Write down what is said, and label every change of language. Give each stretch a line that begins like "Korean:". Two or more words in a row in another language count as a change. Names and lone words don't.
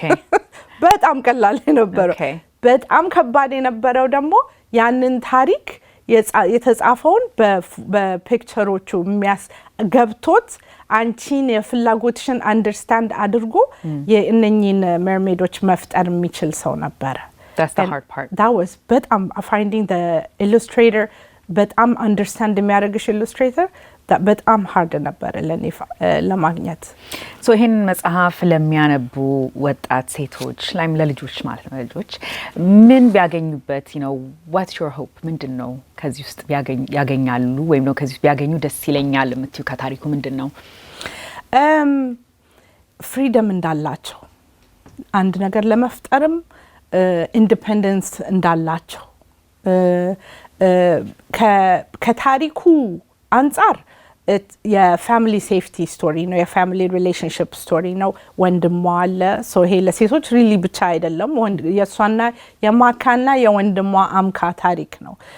Amharic: በጣም ቀላል የነበረው በጣም ከባድ የነበረው ደግሞ ያንን ታሪክ የተጻፈውን በፒክቸሮቹ ገብቶት አንቺን የፍላጎትሽን አንደርስታንድ አድርጎ የእነኚህን መርሜዶች መፍጠር የሚችል ሰው ነበረ።
English: That's the hard part. That was
Amharic: በጣም
English: finding the illustrator
Amharic: በጣም አንደርስታንድ የሚያደርግሽ ኢሉስትሬተር በጣም ሃርድ ነበር ለማግኘት። ሶ ይሄን መጽሐፍ ለሚያነቡ ወጣት ሴቶች ላይም ለልጆች ማለት ነው ለልጆች ምን ቢያገኙበት
English: what's your hope
Amharic: ምንድነው ከዚህ ውስጥ ያገኛሉ ወይም ነው ከዚህ ውስጥ ቢያገኙ ደስ ይለኛል የምትዩ ከታሪኩ ምንድነው? ፍሪደም እንዳላቸው አንድ ነገር ለመፍጠርም ኢንዲፔንደንስ እንዳላቸው ከታሪኩ አንጻር
English: family safety story
Amharic: ነው
English: family relationship story
Amharic: ነው ወንድሟ አለ ሶ ይሄ ለሴቶች ሪሊ ብቻ አይደለም የሷና የማካና የወንድሟ አምካ ታሪክ ነው